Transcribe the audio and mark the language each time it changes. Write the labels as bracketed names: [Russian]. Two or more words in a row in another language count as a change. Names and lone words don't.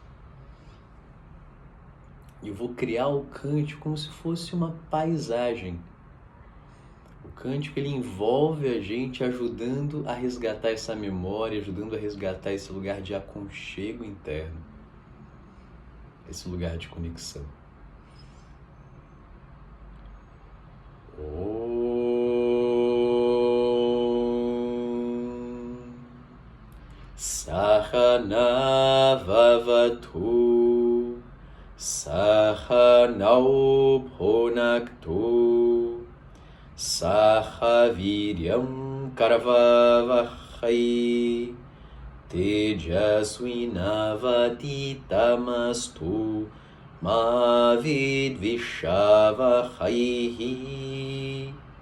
[Portuguese] E eu vou criar o cântico como se fosse uma paisagem. O cântico, ele envolve a gente ajudando a resgatar essa memória, ajudando a resgatar esse lugar de aconchego interno, esse lugar de conexão. [Sanskrit] सह नाववतु, सह नौ भुनक्तु सह वीर्यं करवावहै तेजस्वि नावधीतमस्तु मा विद्विषावहै.